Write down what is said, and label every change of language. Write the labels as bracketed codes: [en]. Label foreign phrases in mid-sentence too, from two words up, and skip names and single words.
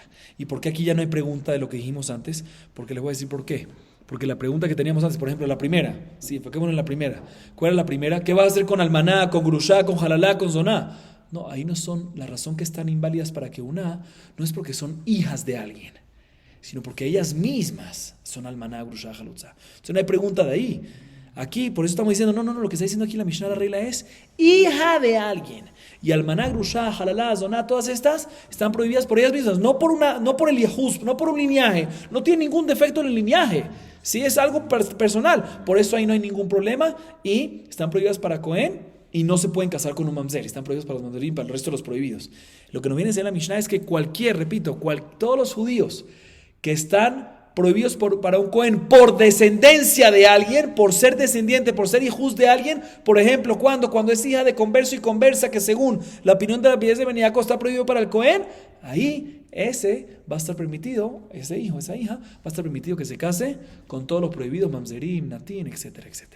[es] ¿Y por qué aquí ya no hay pregunta de lo que dijimos antes? Porque les voy a decir por qué. Porque la pregunta que teníamos antes, por ejemplo, la primera, sí, enfoquémonos en la primera. ¿Cuál es la primera? ¿Qué vas a hacer con almaná, con grushá, con jalalá, con zoná? No, ahí no son, la razón que están inválidas para que una, no es porque son hijas de alguien, sino porque ellas mismas son [he] almaná, grushá, jalutza. [es] Entonces no hay pregunta de ahí. Aquí, por eso estamos diciendo, no, lo que está diciendo aquí la Mishnah, la regla es hija de alguien. Y [he] almaná, grushá, jalalá, zoná, [es] todas estas están prohibidas por ellas mismas, no por el yahuz, no por un lineaje, no tiene ningún defecto en el lineaje. Sí, es algo personal, por eso ahí no hay ningún problema y están prohibidas para Cohen y no se pueden casar con un mamzer, están prohibidos para los mamzerim, para el resto de los prohibidos. Lo que nos viene a decir la Mishnah es que todos los judíos que están prohibidos para un Cohen por descendencia de alguien, por ser descendiente, por ser hijos de alguien, por ejemplo, cuando es hija de converso y conversa, que según la opinión de la piedad de Beniaco está prohibido para el Cohen, ahí ese va a estar permitido, ese hijo, esa hija, va a estar permitido que se case con todos los prohibidos, [he] mamzerim, natín, [es] etcétera, etcétera.